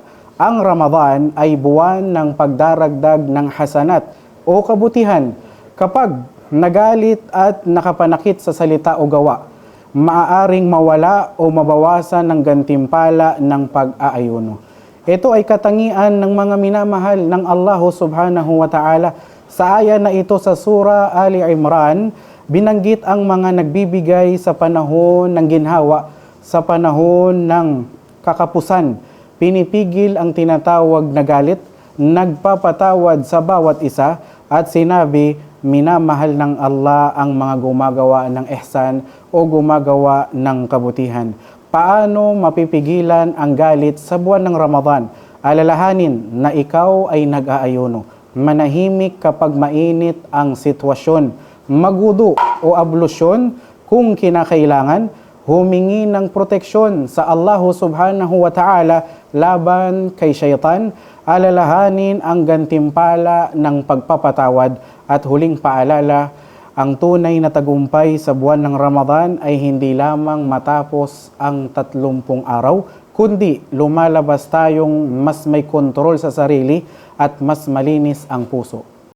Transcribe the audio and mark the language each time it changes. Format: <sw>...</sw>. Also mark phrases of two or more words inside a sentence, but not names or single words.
<tl>Ang Ramadan ay buwan ng pagdaragdag ng hasanat o kabutihan. Kapag nagalit at nakapanakit sa salita o gawa, maaaring mawala o mabawasan ng gantimpala ng pag-aayuno. Ito ay katangian ng mga minamahal ng Allah</tl> <ar>سبحانه وتعالى.</ar> <tl>Sa aya na ito sa Surah Ali Imran, binanggit ang mga nagbibigay sa panahon ng ginhawa, sa panahon ng kakapusan. Pinipigil ang tinatawag na galit, nagpapatawad sa bawat isa, at sinabi, minamahal ng Allah ang mga gumagawa ng ihsan o gumagawa ng kabutihan. Paano mapipigilan ang galit sa buwan ng Ramadan? Alalahanin na ikaw ay nag-aayuno. Manahimik kapag mainit ang sitwasyon. Magwudu o ablusyon kung kinakailangan. humingi ng proteksyon sa Allah</tl> <ar>سبحانه وتعالى</ar> <tl>laban kay syaitan, alalahanin ang gantimpala ng pagpapatawad at huling paalala, ang tunay na tagumpay sa buwan ng Ramadan ay hindi lamang matapos ang 30 araw, kundi lumalabas tayong mas may kontrol sa sarili at mas malinis ang puso.</tl>